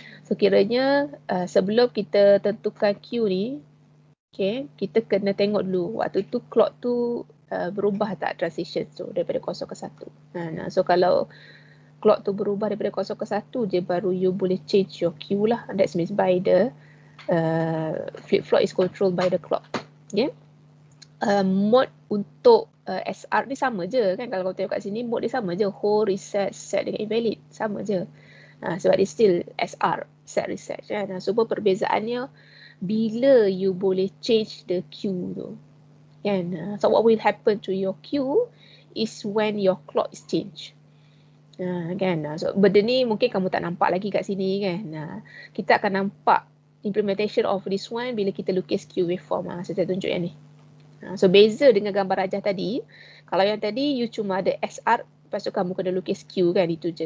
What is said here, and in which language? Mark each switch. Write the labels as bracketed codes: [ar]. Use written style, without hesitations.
[ms] So kiranya sebelum kita tentukan Q ni, okay, kita kena tengok dulu waktu tu clock tu berubah tak transition tu daripada 0 ke 1. So kalau clock tu berubah daripada 0 ke 1 je baru you boleh [en] change your Q [ms] lah. [en] That means by the flip-flop is controlled by the clock. [ms] Okay. Mode untuk SR ni sama je kan, kalau kau tengok kat sini mode dia sama je, hold, reset, set dengan invalid, sama je. Sebab dia still SR, set reset kan. Semua perbezaannya bila you boleh [en] change the Q [ms] tu kan. [en] So what will happen to your Q is when your clock is changed. [ms] Kan. So benda ni mungkin kamu tak nampak lagi kat sini kan. Kita akan nampak [en] implementation of this one [ms] bila kita lukis Q waveform. Saya tunjuk yang ni. So beza dengan gambar rajah tadi, kalau yang tadi you cuma ada SR, lepas tu kamu kena lukis Q kan, itu je.